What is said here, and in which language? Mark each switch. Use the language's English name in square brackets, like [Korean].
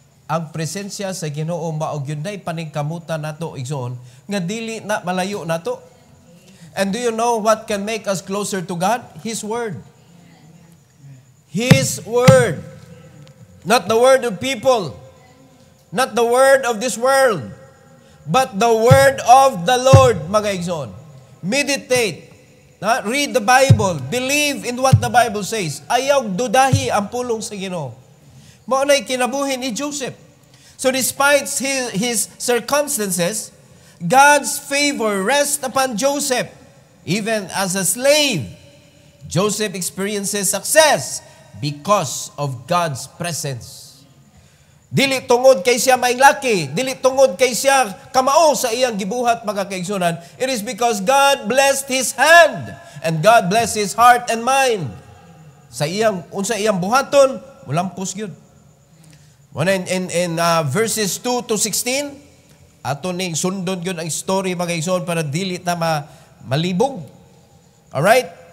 [Cebuano] Ang presensya sa Ginoo maog yun na ipaningkamutan nato igsoon, nga dili na malayo nato. [English] And do you know what can make us closer to God? His Word. His Word. Not the word of people. Not the word of this world. But the Word of the Lord, [Cebuano] mga igsoon. [English] Meditate. Read the Bible. Believe in what the Bible says. [Cebuano] Ayaw dudahi ang pulong sa Ginoo. Maunay kinabuhi ni Joseph. [English] So despite his circumstances, God's favor rests upon Joseph. Even as a slave, Joseph experiences success because of God's presence. [Cebuano] Dili tungod kay siya mailaki, dili tungod kay siya kamao sa iyang gibuhat mga kaigsunan. [English] It is because God blessed his hand and God blessed his heart and mind. [Cebuano] Sa iyang unsa iyang buhaton, mulampos gyud. [English] In verses 2 to 16, [Cebuano] ato ning sundon gyud ang story mga kaigsunan para dili ta malibog. Alright?